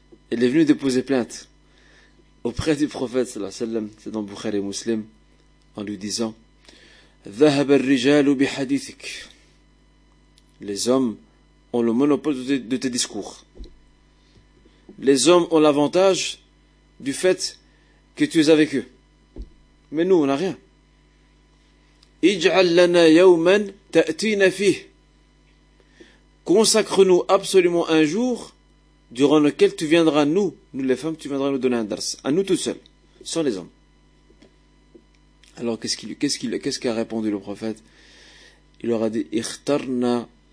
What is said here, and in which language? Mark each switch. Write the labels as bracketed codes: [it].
[fr] Elle est venue déposer plainte auprès du prophète sallallahu alayhi wa sallam, c'est dans Bukhari et Muslim, en lui disant [ar] ذهب الرجال بحديثك. [fr] Les hommes ont le monopole de tes discours. Les hommes ont l'avantage du fait que tu es avec eux. Mais nous, on n'a rien. [ar] اجعل لنا يوما تأتينا فيه. [fr] Consacre-nous absolument un jour durant lequel tu viendras, nous les femmes, tu viendras nous donner un dars, à nous tout seuls, sans les hommes. Alors qu'est-ce qu'a répondu le prophète? Il leur a dit ikhtarna